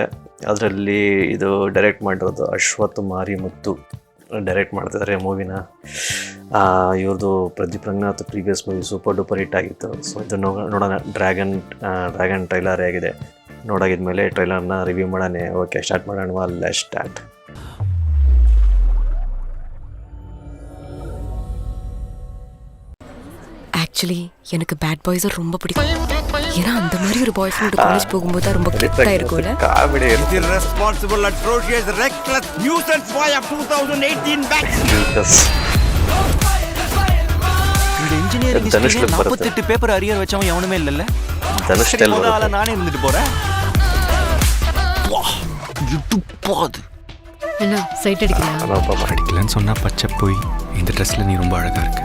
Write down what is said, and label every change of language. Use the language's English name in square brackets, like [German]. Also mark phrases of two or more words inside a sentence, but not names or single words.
[Kannada] ಅದರಲ್ಲಿ ಇದು ಡೈರೆಕ್ಟ್ ಮಾಡಿರೋದು ಅಶ್ವಥ್ ಮಾರಿಮುತ್ತು ಡೈರೆಕ್ಟ್ ಮಾಡ್ತಿದ್ದಾರೆ ಮೂವಿನ. ಇವ್ರದ್ದು ಪ್ರದೀಪ್ ರಂಗನಾಥ್ [English] previous movie super duper hit [Kannada] ಆಗಿತ್ತು. ಸೊ ಇದನ್ನು ನೋಡೋಣ. ಡ್ರ್ಯಾಗನ್ ಟ್ರೈಲರ್ ಆಗಿದೆ. ನೋಡಾಗಿದ್ಮೇಲೆ ಟ್ರೈಲರ್ನ ರಿವ್ಯೂ ಮಾಡೋಣ. ಓಕೆ, ಸ್ಟಾರ್ಟ್ ಮಾಡೋಣ. [English] let's start. [Tamil] ஆக்சுவலி எனக்கு [English] bad boys [Tamil] ரொம்ப பிடிக்கும். ஏன்னா அந்த மாதிரி ஒரு [English] boy friend [Tamil] காலேஜ் போகும்போது ரொம்ப கிட்டா இருக்கும்ல. காமெடி இருக்கு. [English] Irresponsible, atrocious, reckless nuisance boy of 2018 batch. [Tamil] இந்த [English] engineering history [Tamil] 48 பேப்பர் அரியர் வச்சவன் எவனுமே இல்லல்ல. தனுஷ் ஸ்டைல் முதல்ல நானே இருந்துட்டு போறேன். வா, இது பாது. என்ன சைட் அடிக்கலாம்? அனுபமா அடிக்கலன்னு சொன்னா பச்சை போய் இந்த ட்ரெஸ்ல நீ ரொம்ப அழகா இருக்க.